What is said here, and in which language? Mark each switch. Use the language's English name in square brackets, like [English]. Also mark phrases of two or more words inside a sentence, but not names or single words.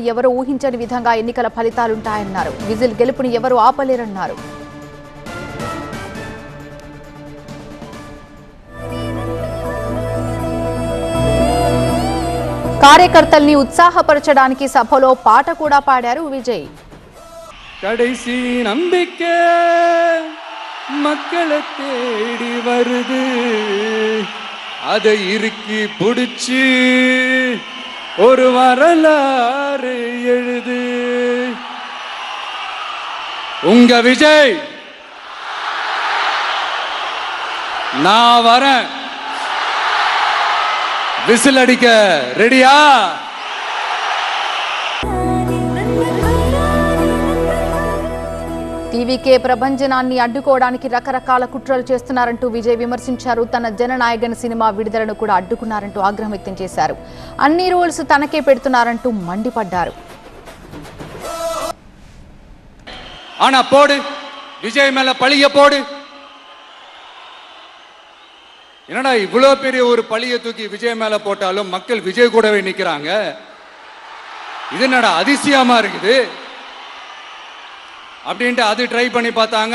[Telugu] ఎవరూ ఊహించని విధంగా ఎన్నికల ఫలితాలుంటాయన్నారు. విజిల్ గెలుపుని ఎవరూ ఆపలేరన్నారు. కార్యకర్తల్ని ఉత్సాహపరచడానికి సభలో పాట కూడా పాడారు విజయ్. [Tamil] கடைசி நம்பிக்கை மக்களை தேடி வருது, அதை இறுக்கி பிடிச்சி ஒரு வரலாறு எழுது. உங்க விஜய், நான் வரேன். விசில் அடிக்க ரெடியா? [Telugu] టీవీకే ప్రభంజనాన్ని అడ్డుకోవడానికి రకరకాల కుట్రలు చేస్తున్నారంటూ విజయ్ విమర్శించారు. తన జననాయకన్ సినిమా విడుదలను కూడా అడ్డుకున్నారంటూ ఆగ్రహం వ్యక్తం చేశారు. అన్ని రూల్స్ తనకే పెడుతున్నారంటూ మండిపడ్డారు. [Tamil] ஆனா போடு, விஜய் மேல பழிய போடு. என்னடா இவ்வளோ பெரிய ஒரு பழிய தூக்கி விஜய் மேல போட்டாலும் மக்கள் விஜய் கூடவே நிக்கிறாங்க. இது என்னடா அதிசயமா இருக்குது அப்படின்ட்டு அது ட்ரை பண்ணி பார்த்தாங்க.